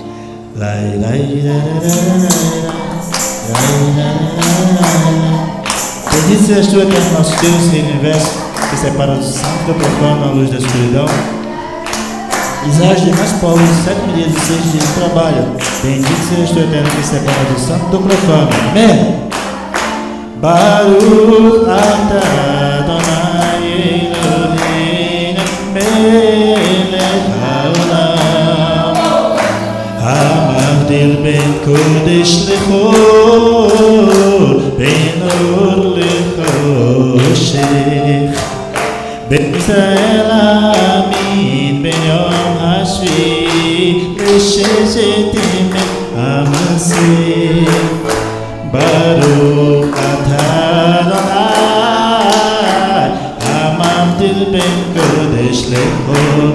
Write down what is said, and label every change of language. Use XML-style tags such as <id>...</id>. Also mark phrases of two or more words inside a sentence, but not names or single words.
<pt>Bendito sejas tu, eterno nosso Deus, Rei do universo, que separa do santo do profano a luz da escuridão. Israel de mais povos, 7 dias e 6 dias de trabalho. Bendito sejas tu, eterno, que separa do santo do profano. Amém.</pt> <he>ברוך אתה יהוה אלהינו מלך העולם המבדיל בין קדש לחול בין אור לחשך בין ישראל לעמים בין יום השביעי לששת ימי המעשה ברוך אתה יהוה המבדיל בין קדש לחול.</he>